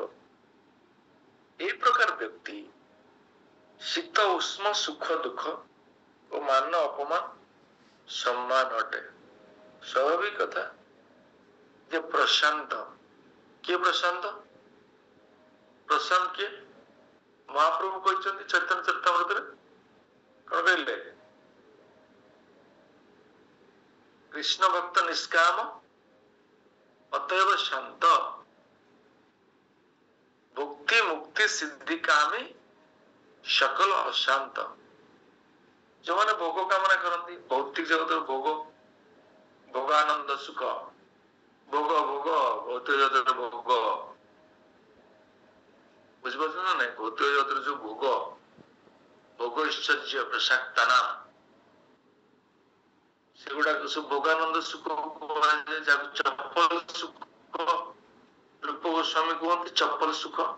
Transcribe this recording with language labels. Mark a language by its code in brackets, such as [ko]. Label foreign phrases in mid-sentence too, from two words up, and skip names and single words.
[or] এই ପ୍ରକାର ବ୍ୟକ୍ତି ଶୀତ ଉଷ୍ମ ସୁଖ ଦୁଃଖ ଓ ମାନ ଅପମାନ ସମ୍ମାନ ଅଟେ। ସ୍ୱାଭାବିକ କଥା ଯେ ପ୍ରଶାନ୍ତ, କିଏ ପ୍ରଶାନ୍ତ? ପ୍ରଶାନ୍ତ କିଏ? ମହାପ୍ରଭୁ କହିଛନ୍ତି ଚୈତନ୍ୟ ଚରିତାମୃତରେ, କଣ କହିଲେ? [bn] কৃষ্ণ ভক্ত নিষ্কাম অতএব শান্ত ভক্তি মুক্তি সিদ্ধি কামে সকল অশান্ত। [or] ଯୋଉମାନେ ଭୋଗ କାମନା କରନ୍ତି, ଭୌତିକ ଜଗତର ଭୋଗ, ଭୋଗ ଆନନ୍ଦ ସୁଖ, ଭୋଗ ଭୋଗ ଭୌତିକ ଜଗତର ଭୋଗ, ବୁଝିପାରୁଛ ନା ନାଇଁ? ଭୌତିକ ଜଗତର ଯୋଉ ଭୋଗ, ଭୋଗ ଐଶ୍ୱର୍ଯ୍ୟ ପ୍ରସାକ୍ତାନା, ସେଗୁଡାକ ସବୁ ଭୋଗାନନ୍ଦ ସୁଖ କୁହାଯାଏ, ଯାହାକୁ ଚପଲ ସୁଖ, ରୂପ ଗୋସ୍ୱାମୀ କୁହନ୍ତି ଚପଲ ସୁଖ।